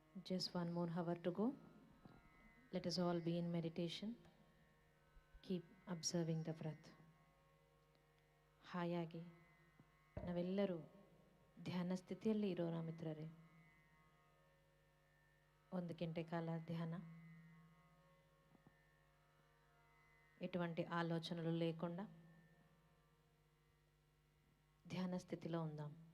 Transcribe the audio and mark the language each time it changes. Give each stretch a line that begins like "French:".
English: Just 1 more hour to go. Let us all be in meditation. Keep observing the breath.
Kannada: ಹಾಯಾಗಿ ನಾವೆಲ್ಲರೂ ಧ್ಯಾನ ಸ್ಥಿತಿಯಲ್ಲಿ ಇರೋಣ ಮಿತ್ರರೇ. 1 ಗಂಟೆ ಕಾಲ
Telugu: ధ్యాన, ఎటువంటి ఆలోచనలు లేకుండా ధ్యాన స్థితిలో ఉందాం.